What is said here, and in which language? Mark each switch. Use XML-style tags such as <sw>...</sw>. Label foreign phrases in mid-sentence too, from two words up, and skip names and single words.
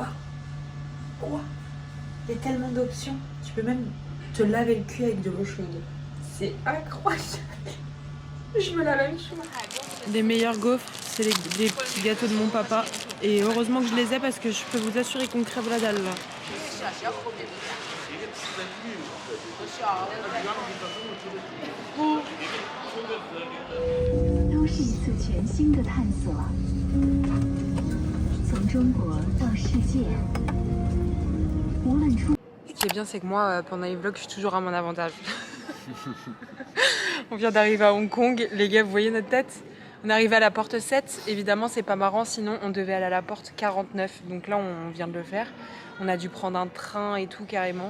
<fr>Il y a tellement d'options. Tu peux même te laver le cul avec de l'eau chaude. C'est incroyable. Je me lave même chaud. Les meilleurs gaufres, c'est les petits gâteaux de mon papa. Et heureusement que je les ai parce que je peux vous assurer qu'on crève la dalle là.</fr> <zh>都是一次全新的探索，从中国到世界，无论出。</zh> <fr>Ce qui est bien, c'est que moi, pendant les vlogs, je suis toujours à mon avantage. On vient d'arriver à Hong Kong. Les gars, vous voyez notre tête? On est arrivé à la porte 7. Évidemment, c'est pas marrant, sinon on devait aller à la porte 49. Donc là, on vient de le faire. On a dû prendre un train et tout carrément.</fr>